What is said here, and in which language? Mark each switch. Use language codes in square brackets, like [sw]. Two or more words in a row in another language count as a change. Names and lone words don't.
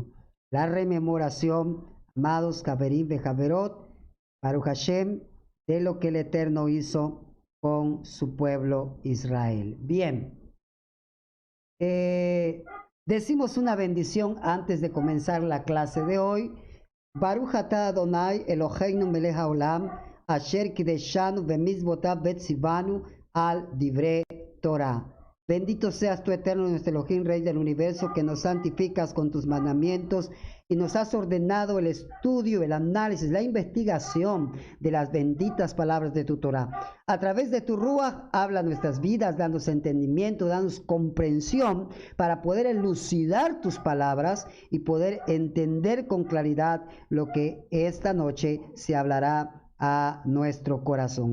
[es] La rememoración, amados [he] חברים וחברות, ברוך השם, [es] de lo que el Eterno hizo con su pueblo Israel. Bien. Decimos una bendición antes de comenzar la clase de hoy. [he] ברוך אתה אדוני אלוהינו מלך העולם, אשר קדשנו במצוותיו וציוונו על דברי תורה. [es] Bendito seas tú, Eterno, nuestro Elohim, Rey del universo, que nos santificas con tus mandamientos y nos has ordenado el estudio, el análisis, la investigación de las benditas palabras de tu Torah. A través de tu Ruach, habla nuestras vidas, danos entendimiento, danos comprensión para poder elucidar tus palabras y poder entender con claridad lo que esta noche se hablará a nuestro corazón.